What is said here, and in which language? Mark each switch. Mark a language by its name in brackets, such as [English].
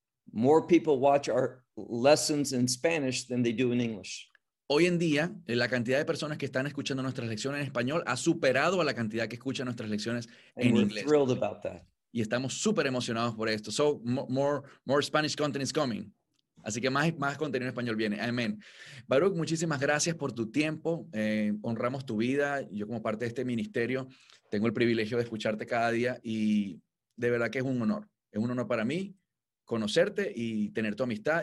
[English] More people watch our lessons in Spanish than they do in English. [Spanish] Hoy en día, la cantidad de personas que están escuchando nuestras lecciones en español ha superado a la cantidad que escucha nuestras lecciones en inglés. [English] Thrilled about that. [Spanish] Y estamos súper emocionados por esto. [English] So, more Spanish content is coming. [Spanish] Así que más contenido en español viene. Amén. Baruch, muchísimas gracias por tu tiempo. Honramos tu vida. Yo como parte de este ministerio, tengo el privilegio de escucharte cada día. Y de verdad que es un honor. Es un honor para mí conocerte y tener tu amistad.